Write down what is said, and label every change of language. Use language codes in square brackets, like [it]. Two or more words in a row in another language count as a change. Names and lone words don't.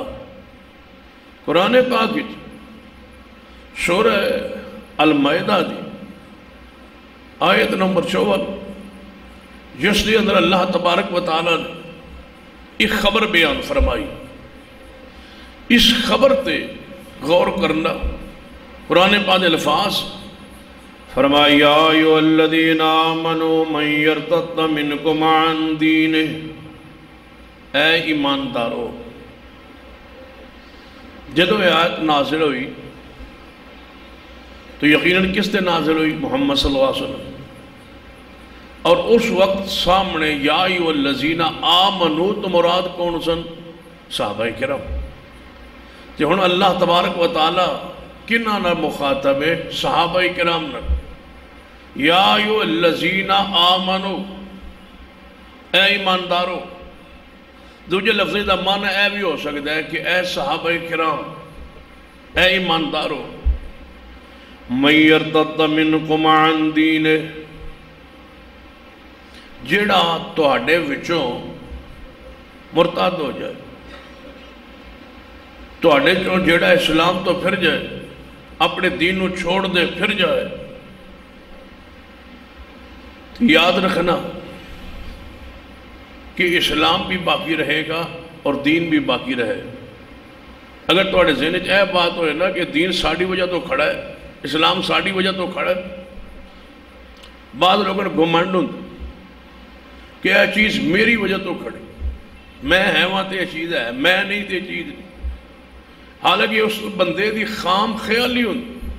[pa] قرآن پاک وچ سورہ المائدہ دی آیت نمبر 54 جس دے اندر اللہ تبارک و تعالیٰ نے ایک خبر بیان فرمائی، اس خبر تے غور کرنا۔ قرآن پاک الفاظ فرمایا [ar] یا ایھا الذین آمنوا من یرتد منکم عن دینہ، [pa] اے ایماندارو۔ جدو یہ آیت نازل ہوئی تو یقیناً کس تے نازل ہوئی؟ محمد صلی اللہ علیہ وسلم، اور اس وقت سامنے [ar] یا ایھا الذین آمنوا [pa] تو مراد کون سن؟ صحابہ کرام۔ تو ہن اللہ تبارک و تعالی کنہاں نال مخاطب ہے؟ صحابہ کرام نال۔ [ar] یا ایھا الذین آمنوا، [pa] اے ایماندارو۔ دوجے لفظ دا معنی اے بھی ہو سکتا ہے کہ اے صحابہ کرام، اے ایماندارو۔ [ar] من یرتد منکم عن دینہ، [pa] جڑا تہاڈے وچوں مرتد ہو جائے، تہاڈے چوں جڑا اسلام تو پھر جائے، اپنے دین نو چھوڑ دے پھر جائے، یاد رکھنا کہ اسلام بھی باقی رہے گا اور دین بھی باقی رہے۔ اگر تہاڈے ذہن وچ اے بات ہوئے نا کہ دین ساڈی وجہ تو کھڑا ہے، اسلام ساڈی وجہ تو کھڑا ہے، بعض لوگوں نے گھمنڈ ہوندا کہ یہ چیز میری وجہ تو کھڑی، میں ہے وہاں تے یہ چیز ہے، میں نہیں تے چیز نہیں، حالانکہ اس بندے دی خام خیالی ہوندی،